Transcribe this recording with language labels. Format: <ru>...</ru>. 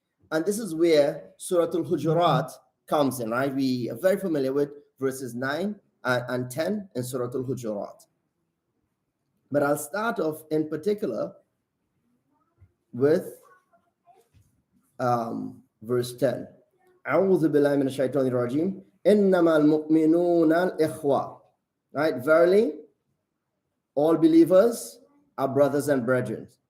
<en>And this is where Surah Al-Hujurat comes in, right? We are very familiar with verses 9 and 10 in Surah Al-Hujurat. But I'll start off in particular with verse 10.</en> <ar>أعوذ بالله من الشيطان الرجيم إنما المؤمنون الإخوة.</ar> <en>Right? Verily, all believers are brothers and brethren.</en>